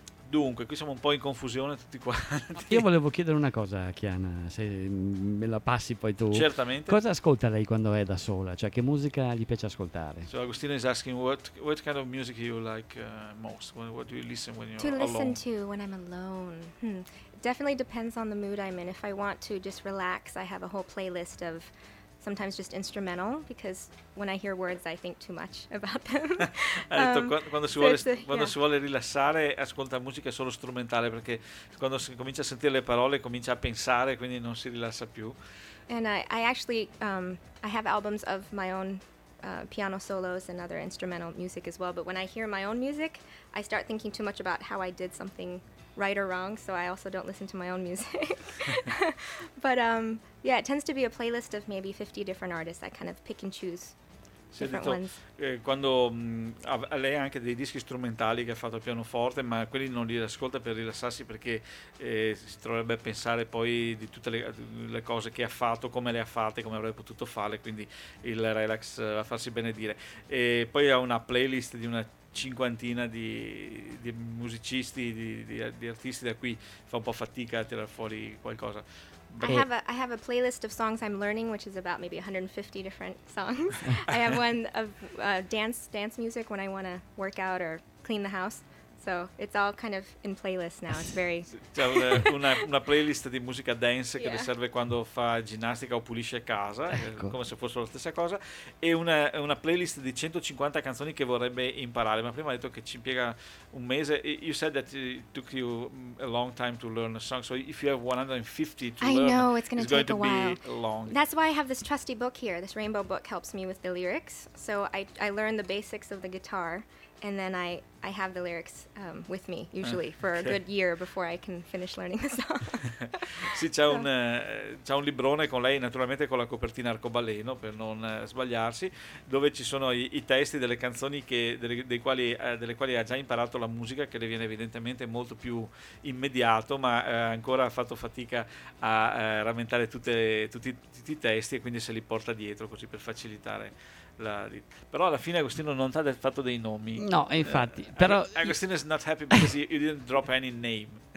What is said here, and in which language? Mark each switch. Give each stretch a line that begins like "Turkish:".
Italian: Dunque, qui siamo un po' in confusione tutti quanti. Io volevo chiedere una cosa a Chiana, se me la passi poi tu. Certamente. Cosa ascolta lei quando è da sola? Cioè, che musica gli piace ascoltare?
English: So Agustino is asking what kind of music you like most? What do you listen when you're to alone? To listen to when I'm alone. Definitely depends on the mood I'm in. If I want to just relax, I have a whole playlist of sometimes just instrumental, because when I hear words I think too much about them.
Italian: Quando si vuole rilassare ascolta musica solo strumentale, perché quando si comincia a sentire le parole comincia a pensare, quindi non si rilassa più.
English: And I actually I have albums of my own piano solos and other instrumental music as well, but when I hear my own music I start thinking too much about how I did something right or wrong, so I also don't listen to my own music. But yeah, it tends to be a playlist of maybe 50 different artists. I kind of pick and choose ones.
Italian: Quando lei ha anche dei dischi strumentali che ha fatto al pianoforte, ma quelli non li ascolta per rilassarsi, perché si troverebbe a pensare poi di tutte le cose che ha fatto, come le ha fatte, come avrebbe potuto fare, quindi il relax a farsi benedire. E poi ha una playlist di una cinquantina di musicisti, di artisti, da qui fa un po' fatica a tirar fuori qualcosa.
English: I have a playlist of songs I'm learning, which is about maybe 150 different songs. I have one of dance music when I want to work out or clean the house. So it's all kind of in playlist now. It's very
Italian: una playlist di musica dance che yeah. le serve quando fa ginnastica o pulisce casa, ecco. Come se fosse la stessa cosa, e una playlist di 150 canzoni che vorrebbe imparare, ma prima ha detto che ci impiega un mese.
English: You said that it took you a long time to learn a song. So if you have 150 to I learn, know it's, gonna it's take going a while. To be long. That's why I have this trusty book here. This rainbow book helps me with the lyrics. So I learn the basics of the guitar. And then I have the lyrics with me usually for okay. a good year before I can finish learning the song.
Italian: Sì, c'è un librone con lei, naturalmente con la copertina arcobaleno per non sbagliarsi, dove ci sono i testi delle canzoni delle quali ha già imparato la musica, che le viene evidentemente molto più immediato, ma ancora ha fatto fatica a rammentare tutti i testi, e quindi se li porta dietro così per facilitare. Però alla fine Agostino non ha fatto dei nomi. No, infatti. Però
English: Agostino is not happy because you didn't drop any name.